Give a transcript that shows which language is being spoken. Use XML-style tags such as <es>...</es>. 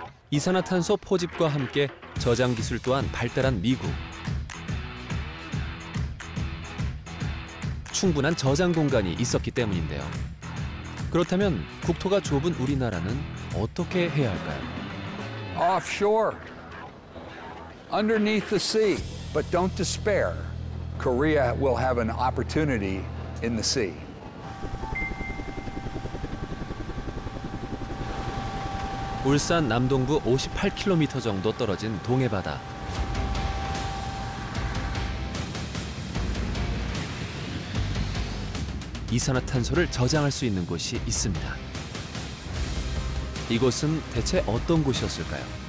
<ko>이산화탄소 포집과 함께 저장 기술 또한 발달한 미국. 충분한 저장 공간이 있었기 때문인데요. 그렇다면 국토가 좁은 우리나라는 어떻게 해야 할까요?</ko> <en>Offshore, underneath the sea, but don't despair. Korea will have an opportunity in the sea.</en> <ko>울산 남동부 58km 정도 떨어진 동해바다. 이산화탄소를 저장할 수 있는 곳이 있습니다. 이곳은 대체 어떤 곳이었을까요?</ko>